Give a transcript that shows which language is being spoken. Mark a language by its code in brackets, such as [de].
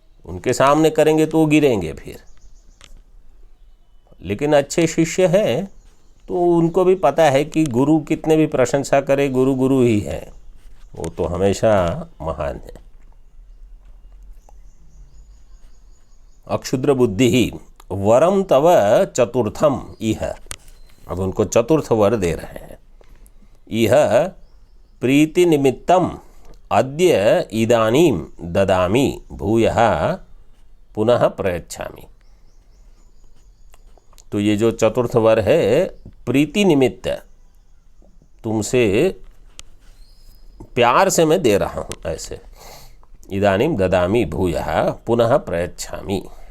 [hi] उनके सामने करेंगे तो वो गिरेंगे फिर। लेकिन अच्छे शिष्य हैं तो उनको भी पता है कि गुरु कितने भी प्रशंसा करे, गुरु गुरु ही है, वो तो हमेशा महान है। [sa] अक्षुद्र बुद्धि ही वरम तव चतुर्थम इह। [hi] अब उनको चतुर्थ वर दे रहे हैं। [sa] इह प्रीति निमित्तम अद्य इदानीम ददामि भूयः पुनः प्रयच्छामि। [hi] तो ये जो चतुर्थ वर है, प्रीति निमित्त, तुमसे प्यार से मैं दे रहा हूँ ऐसे। [sa] इदानीम ददामि भूयः पुनः प्रयच्छामि।